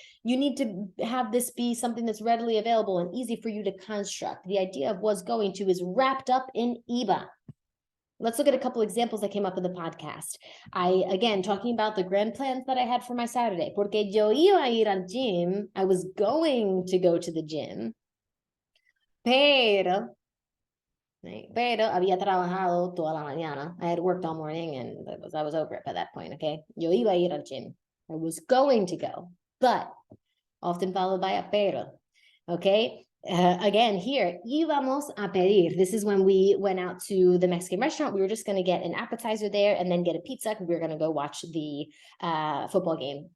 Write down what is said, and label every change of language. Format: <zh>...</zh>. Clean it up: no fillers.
<en>You need to have this be something that's readily available and easy for you to construct. The idea of was going to is wrapped up in iba. Let's look at a couple examples that came up in the podcast. Again, talking about the grand plans that I had for my Saturday.</en> <es>Porque yo iba a ir al gym.</es> <en>I was going to go to the gym.</en> <es>Pero había trabajado toda la mañana.</es> <en>I had worked all morning and I was over it by that point, okay?</en> <es>Yo iba a ir al gym.</es> <en>I was going to go, but often followed by a pero, okay? Again, here,</en> <es>íbamos a pedir.</es> <en>This is when we went out to the Mexican restaurant. We were just going to get an appetizer there and then get a pizza because we were going to go watch the football game.</en>